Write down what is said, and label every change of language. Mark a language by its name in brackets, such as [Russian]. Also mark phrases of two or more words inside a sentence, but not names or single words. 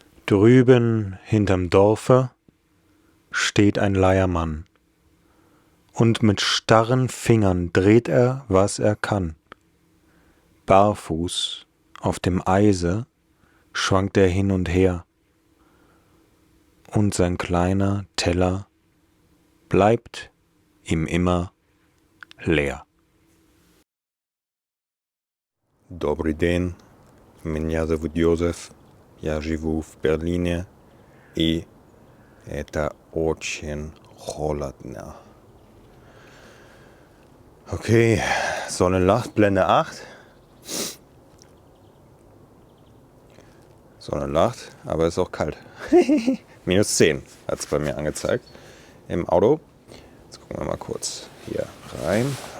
[German] Drüben hinterm Dorfe steht ein Leiermann, und mit starren Fingern dreht er, was er kann. Barfuß auf dem Eise schwankt er hin und her, und sein kleiner Teller bleibt ihm immer leer. [Ukrainian] Добрий день, [Russian] меня зовут Йозеф, я живу в Берлине, и это очень холодно. [German] Okay, Sonne lacht, Blende 8. Sonne lacht, aber es ist auch kalt. Minus 10 hat es bei mir angezeigt im Auto. Jetzt gucken wir mal kurz hier rein.